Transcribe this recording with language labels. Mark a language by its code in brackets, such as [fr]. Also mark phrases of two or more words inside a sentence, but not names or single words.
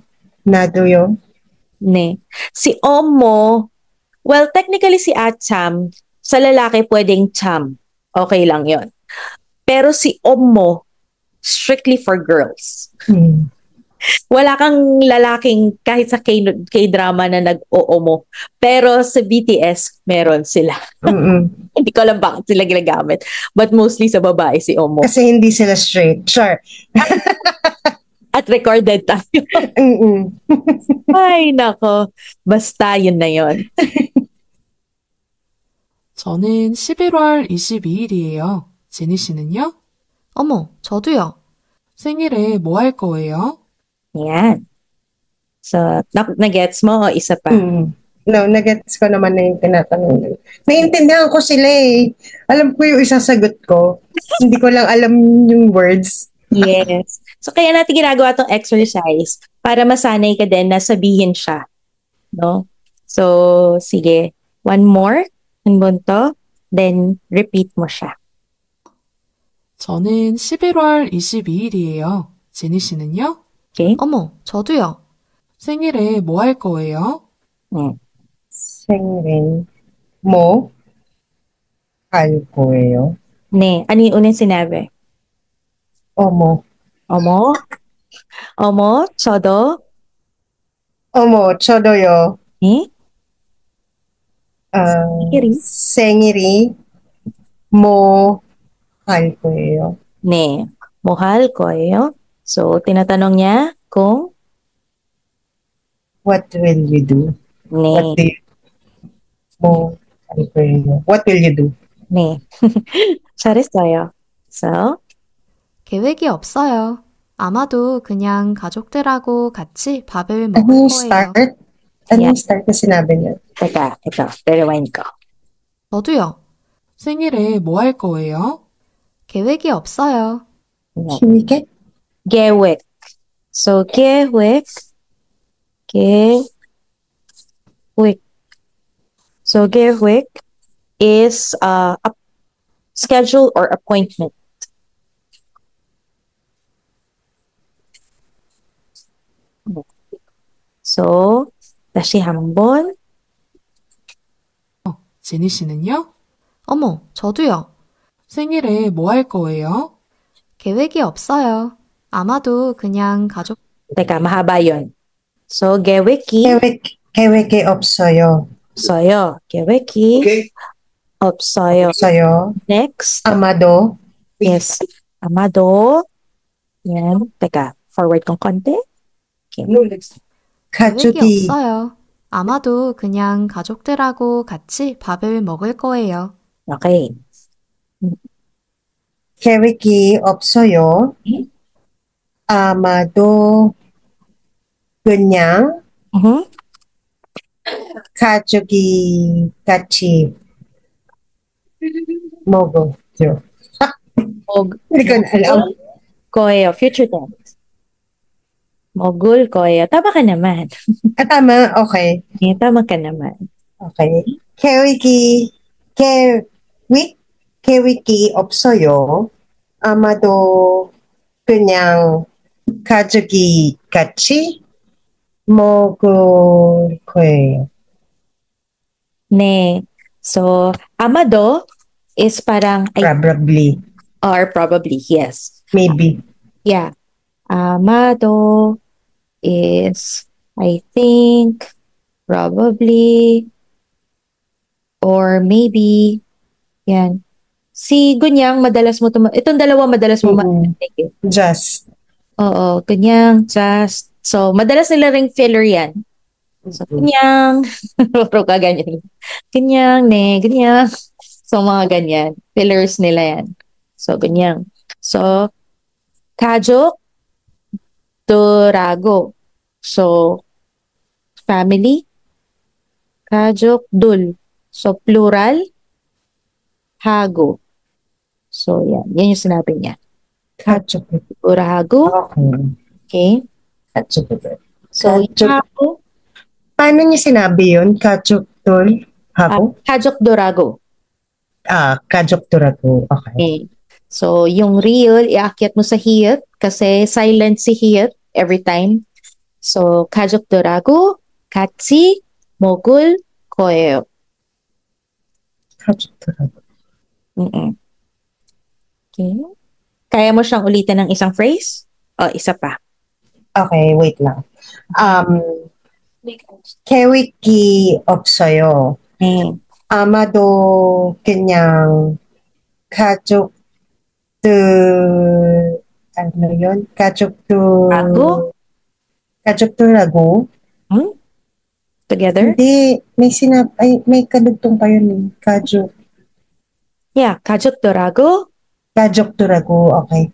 [ko] Naduyo. [tl] Ne. Si Omo, well, technically si Atsam, sa lalaki pwedeng Cham. Okay lang yon. Pero si Omo, [en] strictly for girls. Mm. [tl] Wala kang lalaking kahit sa K-drama na nag-oomo. Pero sa BTS, meron sila. Mm-mm. Hindi ko alam bakit sila ginagamit. [en] But mostly [tl] sa babae, si Omo. Kasi hindi sila straight. [en] Sure. [tl] At recorded tayo. Mm-mm. Ay, nako. Basta yun na yun. [ko] 저는 11월 22일이에요. 제니 씨는요? 어머, 저도요. 생일에 뭐 할 거예요? [tl] Yan. So, na-gets mo o isa pa? Mm. No, nagets ko naman na yung tinatanong. Naiintindihan ko sila eh. Alam ko yung isasagot ko. Hindi ko lang alam yung words. [en] Yes. [tl] So, kaya natin ginagawa tong exercise para masanay ka din na sabihin siya. No? So, sige. [en] One more. [tl] Ang bunto. Then, repeat mo siya. [ko] 저는 11월 22일이에요. 제니 씨는요? [en] Okay? [ko] 어머, 저도요. 생일에 뭐 할 거예요? Singin mo hal ko예요. [tl] Ne. Ano yung unang sinabi? [ko] Omo. Omo? Omo? Chodo? Omo, 저도요. Eh? 생일이? 생일이 뭐 할 거예요? Ne. Mohal koyo. [tl] So, tinatanong niya kung [en] What will you do? What [ko] ne. [en] do you [ko] 뭐 할 거예요? [en] What will you do? [ko] Ne. 잘했어요. So, 계획이 없어요. 아마도 그냥 가족들하고 같이 밥을 먹을 [tl] Ano yung [ko] 거예요. [en] start? [tl] Ano yung start na sinabi niya? teka, ito. Rewind ko. [ko] 저도요. 생일에 뭐 할 거예요? 계획이 없어요. Ne. Kiwike? 계획. So, 계획. 계획. [en] So, 계획 is a schedule or appointment. So, [ko] 다시 한번. 제니 씨는요? 어머, 저도요. 생일에 뭐 할 거예요? 계획이 없어요. 아마도 그냥 가족, [tl] Teka, mahaba yun. So, [ko] 계획이 계획이 없어요. 없어요. 계획이 [en] Okay? [ko] 없어요. 없어요. [en] Next. [ko] 아마도 [en] Yes. Amado. Yan. [tl] Teka, forward kong konti. [en] Okay. [ko] 계획이 가족이 없어요. 아마도 그냥 가족들하고 같이 밥을 먹을 거예요. [en] Okay. [ko] 계획이 없어요. 아마도 그냥 Mhm. 가족이 같이 먹어요. Mog [tl] Hindi ko na alam. koyo. [en] Future tense. [ko] 먹을 거예요. [tl] Tama ka naman. Tama, okay. Eh, tama ka naman. [ko] Okay. 계획이 없어요. 아마도 그냥 가족이 같이 먹을 거예요. Ne. [tl] So, amado is parang, [en] Probably. or probably, yes. Maybe. Yeah. Amado is, I think, probably, Or maybe, [tl] yan. Si Gunyang, madalas mo itong dalawa madalas mo marinig eh. [en] Just. [tl] Oo, Gunyang, just. [en] So, [tl] madalas nila ring filler yan. So, Gunyang. Puro ka ganyan. Gunyang, Gunyang. So, mga ganyan. Fillers nila yan. So, Gunyang. So, [ko] 가족, 들하고. [en] So, family, 가족들. So, plural, [ko] hago. [tl] So, yan. Yan yung sinabi niya. 가족들하고. [en] Okay. So, hago. [tl] Paano niya sinabi yun? [ko] 가족들 하고? 가족들하고. 가족들하고. [en] Okay. [tl] So, yung real, iakyat mo sa hiyat kasi silent si hiyat [en] every time. So, [ko] 가족들하고 같이 먹을 거예요. 가족들하고. [en] Okay. [tl] Kaya mo siyang ulitin ng isang phrase? O, isa pa. [en] Okay, wait lang. [ko] 계획이 없어요. 아마도 그냥 가족들 [tl] ano yun? [ko] 가족들하고 [en] Together? [tl] Hindi, may kadugtong pa yun eh. [en] Yeah, [ko] 가족들하고 [en] okay.